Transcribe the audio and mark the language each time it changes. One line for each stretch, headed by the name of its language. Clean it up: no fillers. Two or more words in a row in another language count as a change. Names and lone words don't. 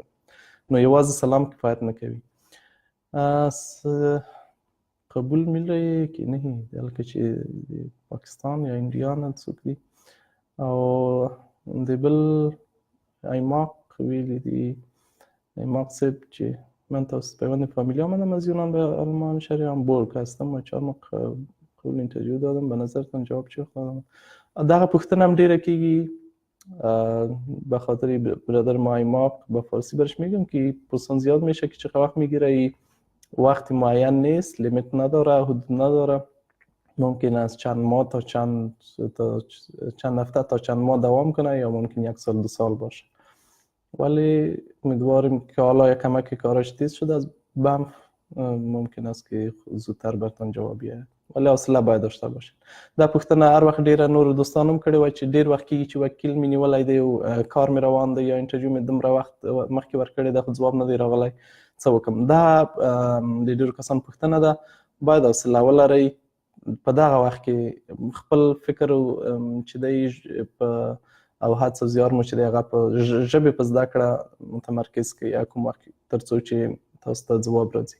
Pashto: نو یوازې سلام کفایت نه کوي. قبول میلرئ که نه؟ بلکه چې پاکستان یا انډیا نه څوک دي. او د بل ایماق ویلی دي، ایماق صاحب چې
Persian: من تاسو پیوند فامیلی آمدم از یونان به آلمان شهریان بورگ هستم و 4 ماه قبل اینترویو دادم. به نظرتان جواب چی خواهدم؟
Pashto: دغه پوښتنه هم ډیره کیږي.
Persian: به خاطر برادر ما ایماق به فارسی برش میگم که پرسان زیاد میشه که چقدر وقت میگیره، وقت معین نیست، لیمیت نداره، حدود نداره. ممکن است چند ماه تا چند هفته تا چند ماه دوام کنه یا ممکن 1 سال 2 سال باشه. ولی امیدواریم که حالا یک کمک کارش تیز شده از بنف ممکن است که زودتر برتان جواب بیاید. ولی حوصله باید داشته باشین.
Pashto: دا پوښتنه هر وخت ډیره نورو دوستانو هم کړې وه چې ډیر وخت کېږي چې وکیل مې نیولی دی او کار مې روان دی یا انټرویو مې دومره وخت مخکې ورکړی دی خو ځواب نه دی راغلی، څه وکړم؟ دا د ډېرو کسانو پوښتنه ده. باید حوصله ولرئ. په دغه وخت کې خپل فکر چې دی او هڅه زیار مو چې دی هغه په ژبې په زده کړه متمرکز کړئ کوم وخت تر څو چې تاسو ته ځواب راځي.